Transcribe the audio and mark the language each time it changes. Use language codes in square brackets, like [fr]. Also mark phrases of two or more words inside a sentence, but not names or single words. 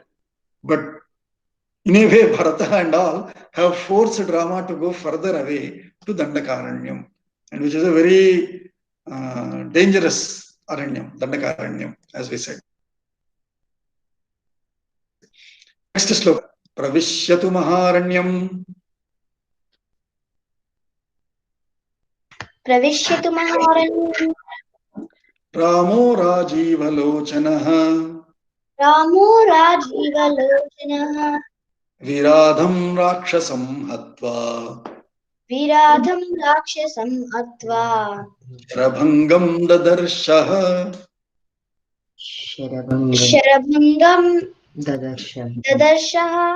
[en] But in a way, Bharata and all have forced Rama to go further away to Dandakaranyam, and which is a very dangerous Aranyam, Dandakaranyam, as we said. Next sloka. [sa] प्रविश्यतु महारण्यम्. प्रविश्यतु महारण्यम्. रामो राजीवलोचनः. रामो राजीवलोचनः. विराधं राक्षसं हत्वा. विराधं राक्षसं हत्वा. शरभङ्गं ददर्श ह. शरभङ्गं ददर्श ह.